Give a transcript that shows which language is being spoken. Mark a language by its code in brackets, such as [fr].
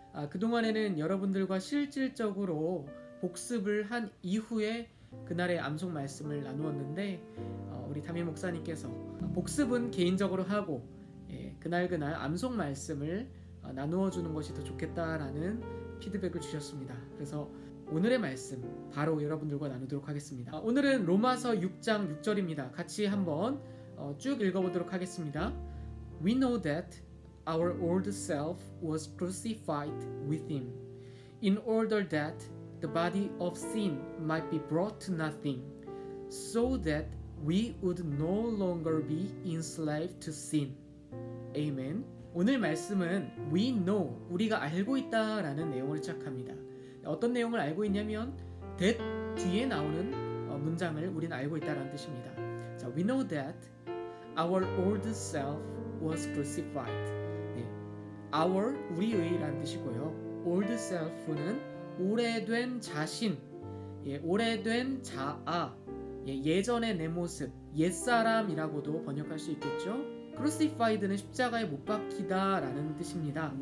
[ko] 그동안에는 여러분들과 실질적으로 복습을 한 이후에 그날의 암송 말씀을 나누었는데 우리 담임 목사님께서 복습은 개인적으로 하고 그날 암송 말씀을 나누어 주는 것이 더 좋겠다라는 피드백을 주셨습니다. 그래서 오늘의 말씀 바로 여러분들과 나누도록 하겠습니다. 오늘은 로마서 6장 6절입니다. 같이 한번 쭉 읽어보도록 하겠습니다. [en] We know that our old self was crucified with him, in order that the body of sin might be brought to nothing, so that we would no longer be enslaved to sin. Amen. [ko] 오늘 말씀은 [en] We know, [ko] 우리가 알고 있다라는 내용을 시작합니다. 어떤 내용을 알고 있냐면 that 뒤에 나오는 문장을 우리는 알고 있다라는 뜻입니다. 자, [en] We know that our old self was crucified. [ko] 네, our 우리의라는 뜻이고요. old self는 오래된 자신, 오래된 자아, 예전의 내 모습, 옛사람이라고도 번역할 수 있겠죠. crucified는 십자가에 못 박히다라는 뜻입니다.